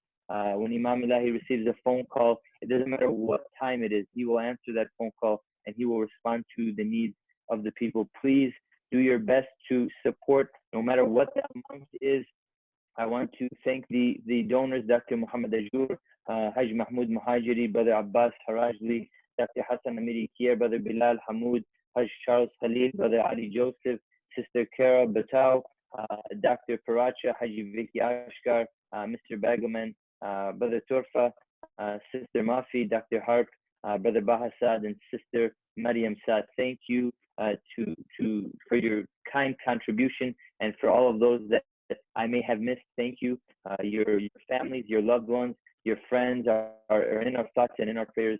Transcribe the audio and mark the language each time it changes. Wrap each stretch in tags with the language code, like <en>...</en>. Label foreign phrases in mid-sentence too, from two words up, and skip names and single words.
<en>When Imam Elahi receives a phone call, it doesn't matter what time it is, he will answer that phone call and he will respond to the needs of the people. Please do your best to support, no matter what the amount is. I want to thank the donors, Dr. Mohammad Ajjour, Hajj Mahmoud Muhajiri, Brother Abbas Harajli, Dr. Hassan Amiri Kier, Brother Bilal Hammoud, Hajj Charles Khalil, Brother Ali Joseph, Sister Kara Batau, Dr. Paracha, Haji Vicky Ashkar, Mr. Bagaman, Brother Turfa, Sister Mafi, Dr. Harp, Brother Bahasad, and Sister Mariam Saad. Thank you for your kind contribution, and for all of those that I may have missed. Thank you. Your families, your loved ones, your friends are in our thoughts and in our prayers.</en>